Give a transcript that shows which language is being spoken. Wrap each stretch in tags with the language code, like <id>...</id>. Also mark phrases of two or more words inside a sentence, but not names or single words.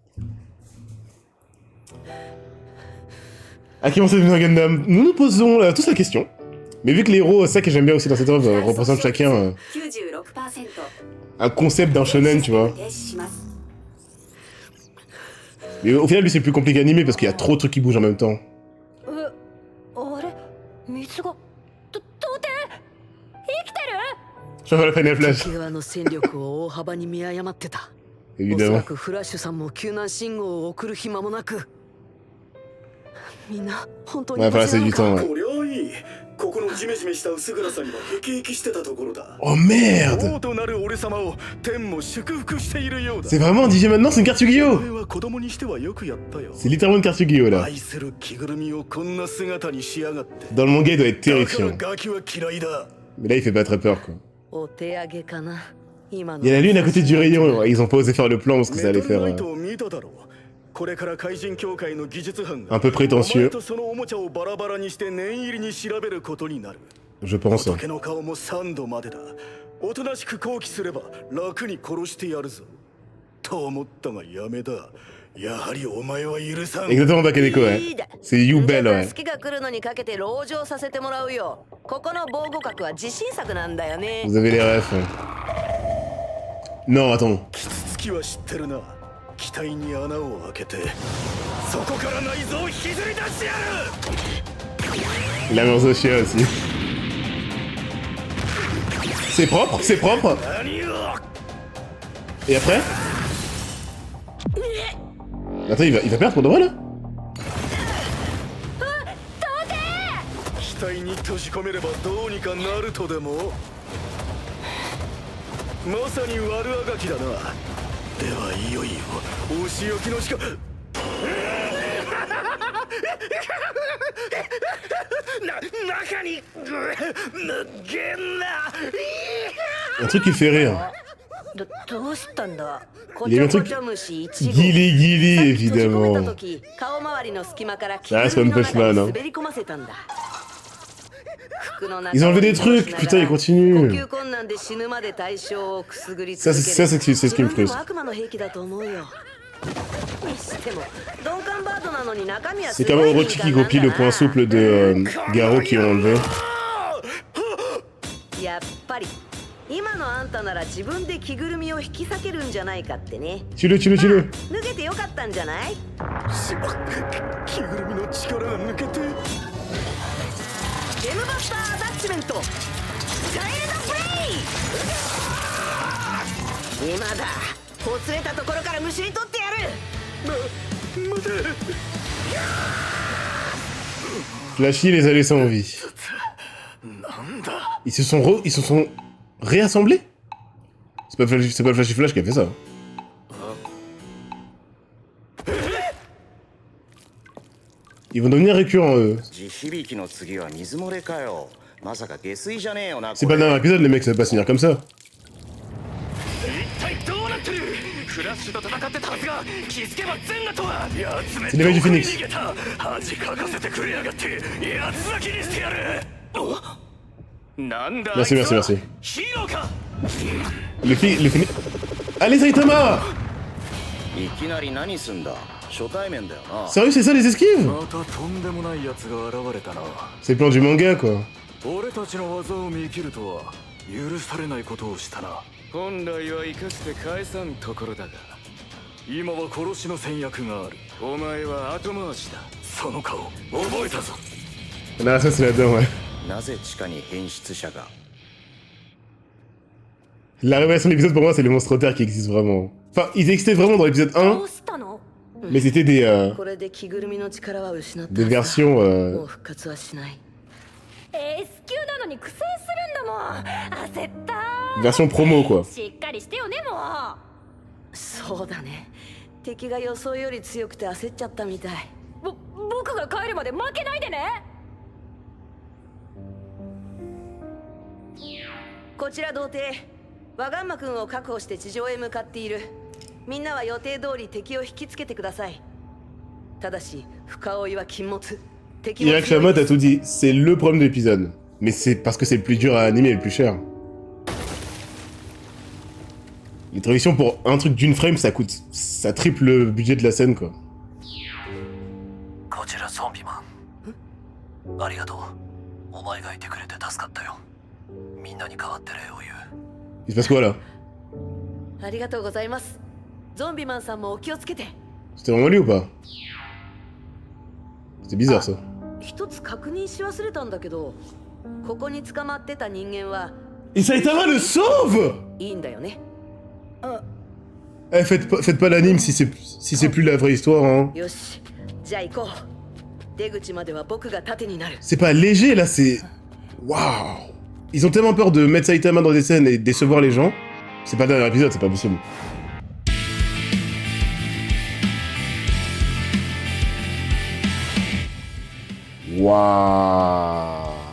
<fr>À qui on s'est devenu un Gundam? Nous nous posons tous la question. Mais vu que les héros, ça que j'aime bien aussi dans cette œuvre, représentent chacun un concept d'un shonen, tu vois. Mais au final, lui, c'est plus compliqué à animer parce qu'il y a trop de trucs qui bougent en même temps.</fr> <ja>あれ水が到底生きてる</ja> <fr>Je vois le Final Flash,</fr> <ja>敵側の戦力を大幅に見誤ってた。おそ</ja> <fr>évidemment.</fr> <ja>らくフラッシュさんも救難信号を送る暇もなく。みんな本当に</ja> <fr>Ouais, voilà, c'est du temps, ouais.</fr> <ja>こりゃいい。ここのジメジメした薄暗さにはへきへきしてたところだ。</ja> <fr>Oh merde!</fr> <ja>王となる俺様を天も祝福しているようだ。</ja> <fr>C'est vraiment DJ maintenant, c'est une carte Yu-Gi-Oh!</fr> <ja>俺は子供にしてはよくやったよ。</ja> <fr>C'est littéralement une carte Yu-Gi-Oh là.</fr> <ja>愛する着ぐるみをこんな姿にしやがって。</ja> <fr>Dans le manga, il doit être</fr> <ja>だから</ja> <fr>terrifiant.</fr> <ja>ガキは嫌いだ。</ja> <fr>Mais là, il fait pas très peur, quoi.</fr> <ja>お手上げかな。今の</ja> <fr>Il y a la lune à côté du rayon. Ils ont pas osé faire le plan parce que ça</fr> <ja>メ</ja> <fr>allait</fr> <ja>トル</ja> <fr>faire</fr> <ja>ナイトを見ただろう。これから怪人協会の技術班が</ja> <fr>un peu</fr> <ja>お前</ja> <fr>prétentieux,</fr> <ja>とそのおもちゃをバラバラにして念入りに調べることになる。</ja> <fr>je pense.</fr> <ja>仏の顔も3度までだ。おとなしく抗議すれば楽に殺してやるぞ。と思ったがやめだ。やはりお前は許さん。</ja> <fr>Exactement, Bakeneko, ouais. C'est Yubel, ouais.</fr> <ja>好きが来るのにかけて籠城させてもらうよ。ここの防護角は自信作なんだよね。</ja> <fr>Vous avez les refs. Ouais. Non, attends.</fr> <ja>キツツキは知ってるな。機体に穴を開けてそこから内臓を引きずり出してやる。</ja> <fr>La Merzochia aussi. C'est propre, c'est propre.</fr> <ja>何を</ja> <fr>Et après? Attends, il va perdre pour de vrai là?</fr> <ja>機体に閉じ込めればどうにかなるとでも。まさに悪あがきだな。ではいよいよお仕置きのしか中に無限な</ja> <fr>Un truc qui fait rire.</fr> <ja>どうしたんだこ</ja> <fr>Il y</fr> <ja>ち</ja> <fr>a</fr> <ja>ょ</ja> <fr>un</fr> <ja>こ</ja> <fr>truc.</fr> <ja>ちょ虫1号。</ja> <fr>Guili Guili,</fr> <ja>閉じ込めた</ja> <fr>évidemment.</fr> <ja>時顔周りの隙間から着</ja> <fr>Ah, c'est</fr> <ja>ぐるみ</ja> <fr>One</fr> <ja>の</ja> <fr>Punch</fr> <ja>中</ja> <fr>Man,</fr> <ja>に</ja> <fr>hein.</fr> <ja>滑り込ませたんだ。服の中</ja> <fr>Ils ont enlevé des</fr> <ja>を移動し</ja> <fr>trucs,</fr> <ja>ながら</ja> <fr>putain, ils</fr> <ja>呼</ja> <fr>continuent.</fr> <ja>吸困難で死ぬまで対象をくすぐり</ja> <fr>Ça,</fr> <ja>続</ja> <fr>c'est</fr> <ja>ける。</ja> <fr>ça, c'est ce qui me</fr> <ja>自分で</ja> <fr>frustre.</fr> <ja>も悪魔の兵器だと思うよ。にしても鈍感バードなのに中身は</ja> <fr>C'est</fr> <ja>す</ja> <fr>comme</fr> <ja>ごい</ja> <fr>Orochi</fr> <ja>敏</ja> <fr>qui</fr> <ja>感なん</ja> <fr>copie</fr> <ja>だ</ja> <fr>le point</fr> <ja>な。</ja> <fr>souple de Garo qui ont enlevé.</fr> <ja>やっぱり今のあんたなら自分で着ぐるみを引き裂けるんじゃないかってね。</ja> <fr>Tue-le, tue-le, tue-le.</fr> <ja>脱げてよかったんじゃない？しま着ぐるみの力が抜けてゲムバスターアタッチメントチャイルドプレイ。今だ。ほつれたところからむしり取ってやる。待て</ja> <fr>Flashy les a laissés en vie.</fr> <ja>なんだ</ja> <fr>Ils se sont réassemblés? C'est pas le Flashy Flash qui a fait ça. Ils vont devenir récurrents eux.</fr> <ja>地響きの次は水漏れかよ。まさか下水じゃねえよな。</ja> <fr>C'est pas dans un épisode les mecs, ça va pas se finir comme ça.</fr> <ja>一体どうなってる。フラッシュと戦ってたはずが気づけば全裸とは。やつめ</ja> <fr>C'est les mecs du</fr> <ja>どこに</ja> <fr>Phoenix.</fr> <ja>逃げた。恥かかせてくれやがってやつ咲きにしてやる。なんだ</ja> <fr>Merci, merci, merci.</fr> <ja>ヒーローか。</ja> <fr>Le Phoenix... Allez Saitama!</fr> <ja>いきなり何すんだ。初対面だよな。</ja> <fr>Sérieux, c'est ça les esquives?</fr> <ja>またとんでもないやつが現れたな。</ja> <fr>C'est le plan du manga quoi.</fr> <ja>俺たちの技を見切るとは許されないことをしたな。本来は生かして返さんところだが、今は殺しの戦略がある。お前は後回しだ。その顔覚えたぞ。</ja> <fr>Là, ça c'est là-dedans, ouais.</fr> <ja>なぜ地下に変質者が。</ja> <fr>La révélation de l'épisode pour moi, c'est les monstres terres qui existent vraiment. Enfin, ils existaient vraiment dans l'épisode 1,</fr> <ja>どうしたの</ja> <fr>mais c'était des</fr> <ja>これで着ぐるみの力は失った。</ja> <fr>des versions</fr> <ja>もう復活はしない。 S 級なのに苦戦するんだもん。焦った</ja> <fr>versions promo quoi.</fr> <ja>しっかりしてよねもう。そうだね。敵が予想より強くて焦っちゃったみたい。僕が帰るまで負けないでね。こちら童貞。ワガンマ君を確保して地上へ向かっている。みんなは予定通り敵を引きつけてください。ただし深追いは禁物。敵も</ja> <fr>Irak</fr> <ja>強い</ja> <fr>Shamot</fr> <ja>で</ja> <fr>a</fr> <ja>す</ja> <fr>tout dit. C'est le problème de l'épisode. Mais c'est parce que c'est le plus dur à animer et le plus cher. Les traductions pour un truc d'une frame, ça coûte... Ça triple le budget de la scène, quoi.</fr> <ja>こちらゾンビマン。ありがとう。お前がいてくれて助かったよ。みんなに代わって礼を言う。</ja> <fr>Il se passe quoi, là?</fr> <ja>ありがとうございます。ゾンビマンさんもお気をつけて。</ja> <fr>C'était vraiment lui ou pas? C'est bizarre, ça.</fr> <ja>一つ確認し忘れたんだけど、ここに捕まってた人間は</ja> <fr>Et Saitama le sauve!</fr> <ja>いいんだよね。</ja> <fr>Eh, faites pas l'anime si c'est plus la vraie histoire, hein.</fr> <ja>よし、じゃあ行こう。出口までは僕が盾になる。</ja> <fr>C'est pas léger, là, c'est... Waouh! Ils ont tellement peur de mettre Saitama dans des scènes et de décevoir les gens. C'est pas le dernier épisode, c'est pas possible. Waouh!</fr>